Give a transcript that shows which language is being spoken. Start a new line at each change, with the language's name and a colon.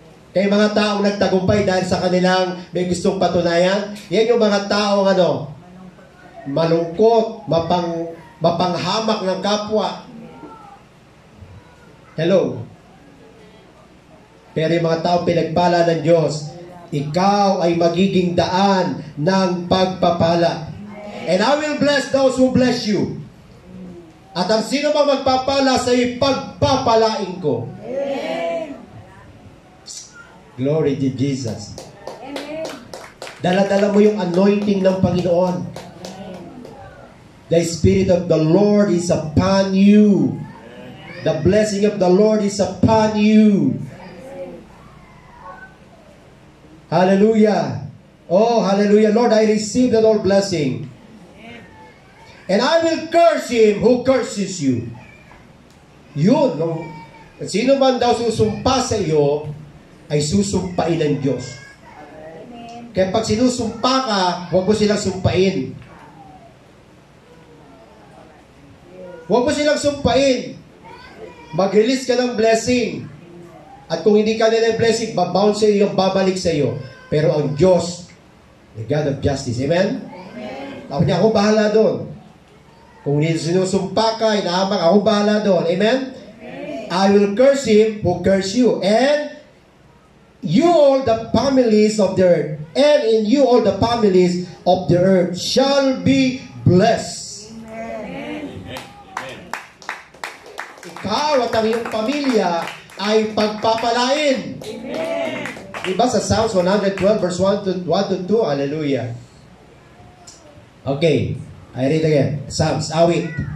Filipino: Kaya mga taong nagtagumpay dahil sa kanilang may gustong patunayan, yan yung mga taong malungkot, mapanghamak ng kapwa. Hello? Pero yung mga taong pinagpala ng Diyos, ikaw ay magiging daan ng pagpapala.
English: And I will bless those who bless you.
Filipino: At ang sino mang magpapala sa iyo, pagpapalain ko.
English: Glory to Jesus.
Filipino: Dala-dala mo yung anointing ng Panginoon.
English: The Spirit of the Lord is upon you. The blessing of the Lord is upon you. Hallelujah. Oh, hallelujah. Lord, I receive that all blessing. And I will curse him who curses you.
Filipino: Yun, no? Sino man daw susumpa sa iyo, ay susumpain ng Diyos. Kaya pag sinusumpa ka, huwag mo silang sumpain. Huwag mo silang sumpain. Mag-release ka ng blessing. At kung hindi ka nila blessing, babounce sa iyo, babalik sa iyo. Pero ang Diyos,
English: the God of justice.
Filipino: Amen? Tapos niya, ako bahala doon. Kung sinusumpa ka, inahamak, ako bahala doon. Amen?
English: I will curse him who curse you. And you all the families of the earth, and in you all the families of the earth shall be blessed.
Filipino: Ikaw at ang iyong pamilya ay pagpapalain.
English: Amen.
Filipino: Diba sa
English: Psalms 112 verse 1 to 2? Hallelujah. Okay. I read again. Psalms, awit.